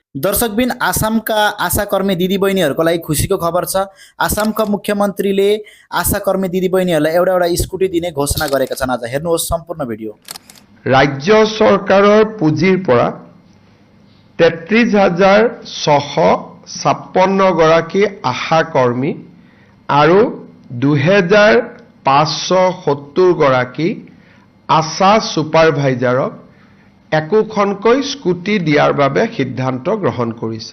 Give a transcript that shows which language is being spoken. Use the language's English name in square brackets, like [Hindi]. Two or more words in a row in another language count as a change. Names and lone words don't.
[Nepali] दर्शकबिन आसामका आशाकर्मी दिदीबहिनीहरूको लागि खुसीको खबर छ। आसामका मुख्यमन्त्रीले आशाकर्मी दिदीबहिनीहरूलाई एउटा एउटा स्कुटी दिने घोषणा गरेका छन्। आज हेर्नुहोस् सम्पूर्ण भिडियो। [Assamese] রাজ্য চৰকাৰৰ পুঁজিৰ পৰা 33,656 গৰাকী আশা কৰ্মী আৰু 2,570 গৰাকী আশা সুপাৰভাইজাৰক একোখনকৈ স্কুটি দিয়াৰ বাবে সিদ্ধান্ত গ্ৰহণ কৰিছে।